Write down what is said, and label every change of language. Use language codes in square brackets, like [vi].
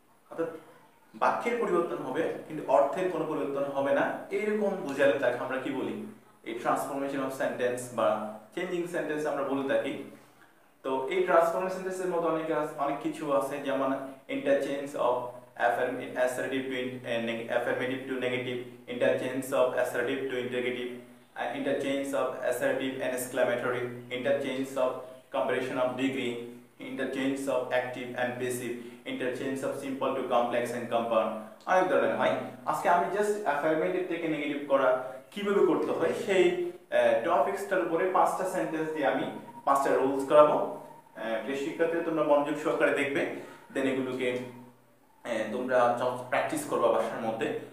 [bn] অর্থাৎ বাক্যের পরিবর্তন হবে কিন্তু অর্থের কোনো পরিবর্তন হবে না, এরকম বোঝালে তাকে আমরা কি বলি, এই ট্রান্সফরমেশন অফ সেন্টেন্স বা চেঞ্জিং সেন্টেন্স আমরা বলে থাকি. তো এই ট্রান্সফরমেশন সেন্টেন্সের মধ্যে অনেক কিছু আছে, যেমন [en] Interchange of assertive to affirmative to negative, interchange of assertive to interrogative, interchange of assertive and exclamatory, interchange of comparison of degree, interchange of active and passive, interchange of simple to complex and compound. [bn] অনেক ধরনের হয়. আজকে আমি just affirmative থেকে negative করা কিভাবে করতে হয় সেই টপিকসটার উপরে 5টা সেন্টেন্স দিয়ে আমি 5টা রুলস করাবো. প্রিয় শিক্ষার্থী, তোমরা মনোযোগ সহকারে দেখবে, দেন এগুলোকে তোমরা প্র্যাকটিস করবা বাসার মধ্যে.